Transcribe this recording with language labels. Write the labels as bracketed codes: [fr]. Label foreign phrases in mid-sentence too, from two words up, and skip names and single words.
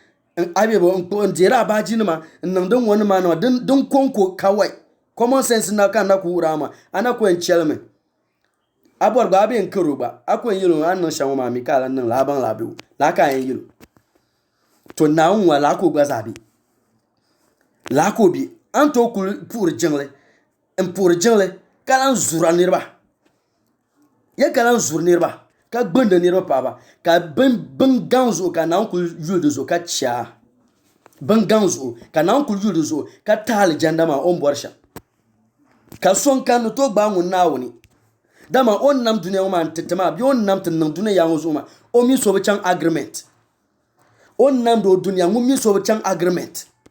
[dag] n deeri a baaji nima n niŋdi ŋɔ nima nima din konko kawai [en] common sense [dag] na ka na ku wura ma ana ko en chelme a bɔri gba a bɛ n karo gba a ko en yilo an niŋ shɛŋa maa mi ka la niŋ la a baŋ la bɛ o la ka en yilo to naawuni ŋɔ la ko gba zaa bɛ la ko bɛ an to kuli puhiri jiŋli ka lan zura niriba ya ka lan zuri niriba ka gbindi niriba paɣaba ka bin gaŋ zuɣu ka naawuni kuli yuli di zuɣu ka chia bin gaŋ zuɣu ka naawuni kuli yuli di zuɣu ka taali jɛnda maa o n bɔri shɛm ka son kan to gba ŋun naawuni dama o nam duniya ŋɔ maa n titi maa bi o nam ti niŋ duniya yaa ŋɔ zuɣu maa o mi so bi chaŋ agreement o nam do duniya ŋun mi so bi chaŋ agreement